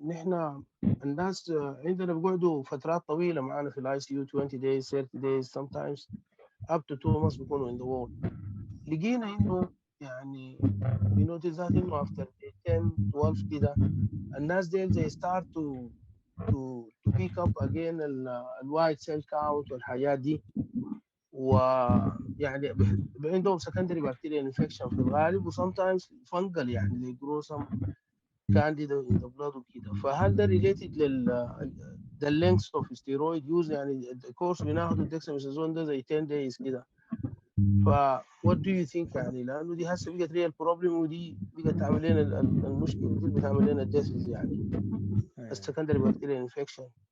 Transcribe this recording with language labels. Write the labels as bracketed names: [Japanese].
[Arabic] نحن الناس عندنا بيقعدوا فترات طويله معانا في الاي سي يو [English] 20 days 30 days sometimes up to 2 months [Arabic] بيكونوا [English] in the ward. [Arabic] لقينا انه يعني [English] we notice that [Arabic] انه [English] after 10 12 [Arabic] كده الناس ديل [English] they start to pick up again الوايت cell count [Arabic] والحاجات دي ويعني عندهم [English] secondary bacterial infection [Arabic] في الغالب، و [English] sometimes fungal [Arabic] يعني [English] they grow some candida in the blood [Arabic] وكده. فهل ده [English] related the length of steroid use؟ [Arabic] يعني الكورس بناخده الدexamethasone ده زي [English] 10 days [Arabic] كده. ف [English] what do you think [Arabic] يعني؟ لانه دي هسه بقت [English] real problem، [Arabic] ودي بقت تعمل لنا المشكله دي بتعمل لنا deaths يعني السكندري بكتيريال انفكشن.